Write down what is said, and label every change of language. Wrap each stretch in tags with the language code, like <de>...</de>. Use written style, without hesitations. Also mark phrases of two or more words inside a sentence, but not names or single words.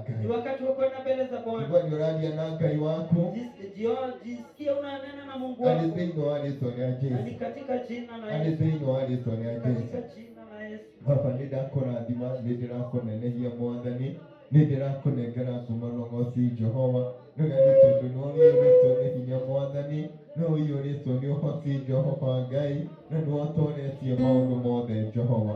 <sw>Ni</sw> <ki>Ngai.</ki> <sw>wakati wa kwenda mbele za Bwana.</sw> <ki>Igua nĩ ũraria na Ngai waku,</ki> <sw>Jisikie unanena na Mungu</sw> <ki>arĩ</ki> <sw>wako.</sw> <ki>thĩinĩ wa rĩĩtwa rĩa</ki> <sw>Na ni</sw> <ki>Jesũ,</ki> <sw>katika jina la</sw> <ki>arĩ</ki> <sw>Yesu.</sw> <ki>thĩinĩ wa rĩĩtwa rĩa</ki> <sw>Katika</sw> <ki>Jesũ.</ki> <sw>jina la Yesu.</sw> <ki>Baba, nĩ ndakũrathima, nĩ ndĩrakũnenehia Mwathani, nĩ ndĩrakũnengera ngumo Jehova, nĩgetha tondũ nĩ ũiyũrĩtwo nĩ hinya Mwathani, nĩ ũiyũrĩtwo nĩ ũhoti Jehova Ngai, na nĩ ũtooretie maũndũ mothe Jehova.</ki>